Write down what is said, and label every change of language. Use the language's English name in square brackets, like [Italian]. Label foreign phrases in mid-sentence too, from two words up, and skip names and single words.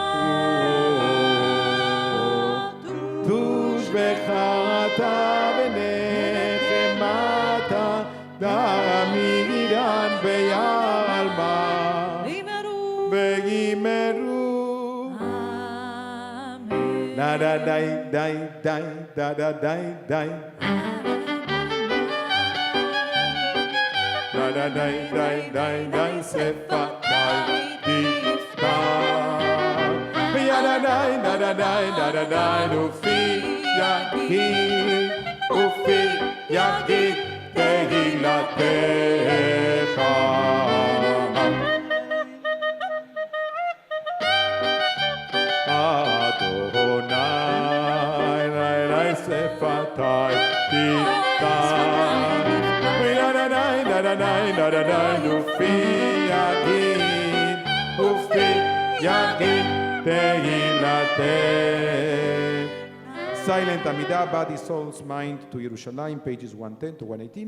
[Aramaic] תושבחתה ונחמתה דמירן ביעלמה וימרו [Hebrew] אמן. דה דה די די די דה דה די די דה דה די די די די שפתי תפתח וידה די דה דה די דה דה די ופי יגיד תהילתך אדוני לי שפתי תפתח וידה די דה דה די דה דה די ופי יגיד תהילתך. [English] Silent Amidah, Body, Soul's Mind to Yerushalayim, pages 110 to 118.